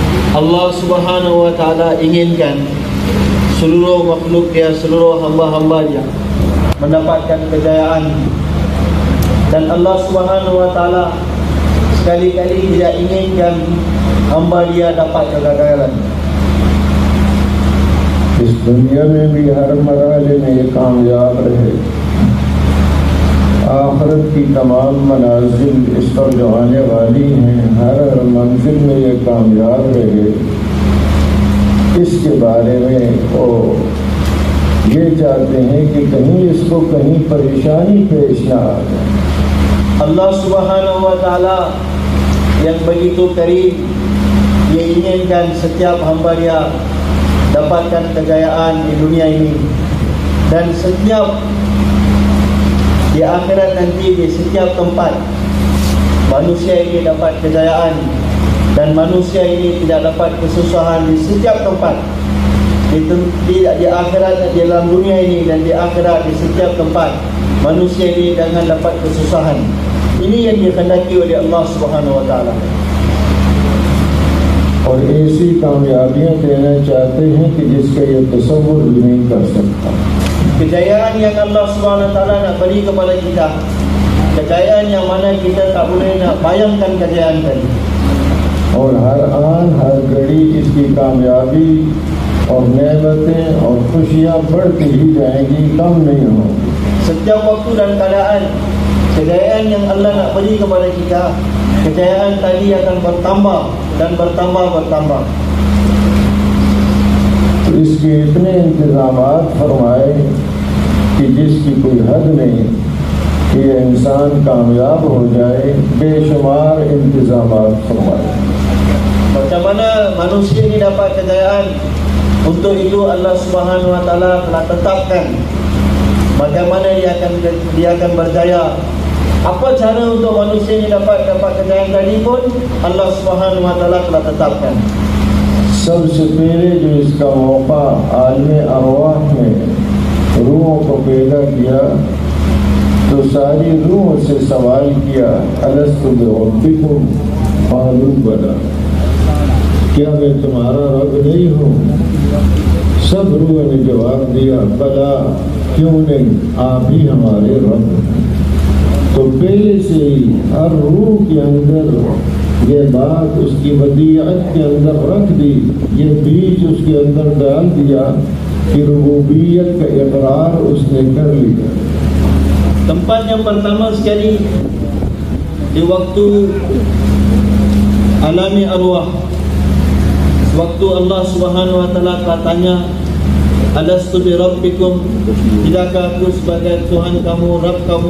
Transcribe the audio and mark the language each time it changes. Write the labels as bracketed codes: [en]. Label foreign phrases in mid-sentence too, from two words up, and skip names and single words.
[ar] الله سبحانه وتعالى [ms] inginkan seluruh makhluk Dia, seluruh hamba-hamba Dia mendapatkan kejayaan, dan [ar] الله سبحانه وتعالى [ms] sekali-kali tidak inginkan hamba Dia dapat kegagalan. [ur] اس دنیا میں بھی ہر مرحلے میں یہ کامیاب رہے، آخرت کی تمام منازل اس پر جو آنے والی ہیں ہر منزل میں یہ کامیاب رہے، اس کے بارے میں وہ یہ چاہتے ہیں کہ کہیں اس کو کہیں پریشانی پیش نہ آ جائے. [ar] الله سبحانه وتعالى [ms] yang begitu karim, Dia inginkan setiap hamba Dia dapatkan kejayaan di dunia ini, dan setiap di akhirat nanti, di setiap tempat manusia ini dapat kejayaan, dan manusia ini tidak dapat kesusahan di setiap tempat, di akhirat, di dalam dunia ini dan di akhirat, di setiap tempat manusia ini jangan dapat kesusahan. Ini yang dikehendaki oleh [ar] الله سبحانه وتعالى. [ur] اور ایسی کامیابیاں دینا چاہتے ہیں کہ جس کا یہ تصور بھی نہیں کر سکتا. [ms] Kejayaan yang [ar] الله سبحانه وتعالى [ms] nak beri kepada kita, kejayaan yang mana kita tak boleh nak bayangkan kejayaan tadi. [ur] اور ہر آن ہر گھڑی اس کی کامیابی اور نعمتیں اور خوشیاں بڑھتی ہی جائیں گی، کم نہیں ہوں گی. [ms] Setiap waktu dan keadaan, kejayaan yang Allah nak beri kepada kita, kejayaan tadi akan bertambah dan bertambah. [ur] تو اس کے اتنے انتظامات فرمائے کہ جس کی کوئی حد نہیں کہ یہ انسان کامیاب ہو جائے، بے شمار انتظامات فرمائے. [ms] Macam mana manusia ini dapat kejayaan? Untuk itu [ar] الله سبحانه وتعالى [ms] telah tetapkan bagaimana dia akan berjaya. Apa cara untuk manusia ini dapat kejayaan tadi pun [ar] الله سبحانه وتعالى [ms] telah tetapkan. [ur] سب سے پہلے جو اس کا موقع عالم ارواح میں روحوں کو پیدا کیا تو ساری روحوں سے سوال کیا, [ar] ألست بربكم قالوا بلى, [ur] کیا میں تمہارا رب نہیں ہوں? سب روحوں نے جواب دیا، بلیٰ، کیوں نہیں، آپ ہی ہمارے رب. تو پہلے سے ہی ہر روح کے اندر یہ بات اس کی ودیعت کے اندر رکھ دی، یہ بیج اس کے اندر ڈال دیا کہ ربوبیت کا اقرار اس نے کر لیا. [ms] Tempat yang pertama sekali di waktu [ar] عالم أرواح, [ms] waktu [ar] الله سبحانه وتعالى [ms] katanya, [ar] ألست بربكم, [ms] tidakkah aku sebagai Tuhan kamu, Rabb kamu?